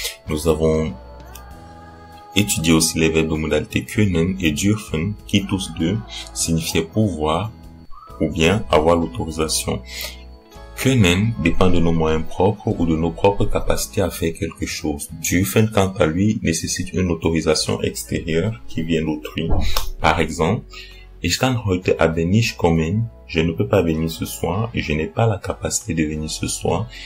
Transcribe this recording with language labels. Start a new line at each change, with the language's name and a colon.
French: Nous avons étudié aussi les verbes de modalité können et dürfen, qui tous deux signifiaient pouvoir ou bien avoir l'autorisation. Können dépend de nos moyens propres ou de nos propres capacités à faire quelque chose. Dürfen, quant à lui, nécessite une autorisation extérieure qui vient d'autrui. Par exemple,
German: ich kann heute Abend nicht kommen.
French: Je ne peux pas venir ce soir et je n'ai pas la capacité de venir ce soir.